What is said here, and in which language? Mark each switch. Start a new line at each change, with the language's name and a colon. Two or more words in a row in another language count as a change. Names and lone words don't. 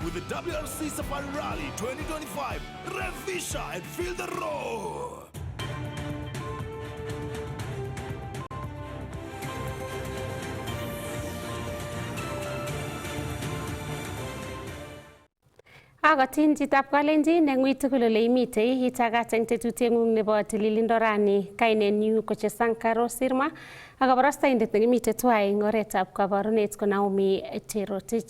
English: WRC Safari Rally 2025. Revisha and feel the roar.
Kalenjin: Agotin chitap Kalenjin eng ui tugul ole imitei itagat eng tetutieng'ung nebo tililindo rani kainenyu ko Chesankaro Sirma ak kabarastaindet nekimitei tuwai eng oretab kabarunet ko Naomi Cherotich.